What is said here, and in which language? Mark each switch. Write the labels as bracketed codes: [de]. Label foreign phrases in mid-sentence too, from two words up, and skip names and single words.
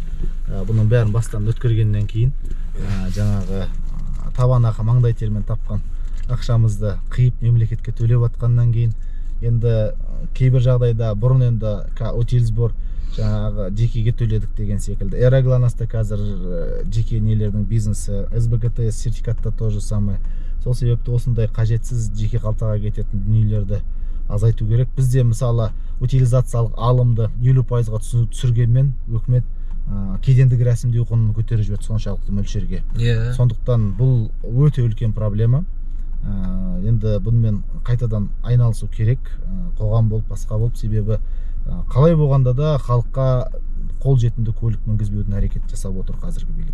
[kk] Бұның бәрін бастан өткергеннен кейін жаңағы табан ақы маңдай термен тапқан ақшамызды қиып мемлекетке төлеп жатқаннан кейін енді кейбір жағдайда бұрын енді утилсбор жаңағы жекеге төледік деген секілді. Эроглонаста қазір жеке нелердің бизнесі, СБКТС сертификатта [ru] то же самое. [kk] Сол себепті осындай қажетсіз жеке қалтаға кететін дүниелерді азайту керек. Бізде мысалы утилизациялық алымды 50%-ға түсіргенмен өкімет кедендік рәсімдеу құнын көтеріп жіберді соншалықты мөлшерге. Сондықтан бұл өте үлкен проблема. Енді бұнымен қайтадан айналысу керек, қоғам болып, басқа болып, себебі қалай болғанда да халыққа қол жетімді көлік мінгізбеудің әрекет жасап отыр қазіргі билік.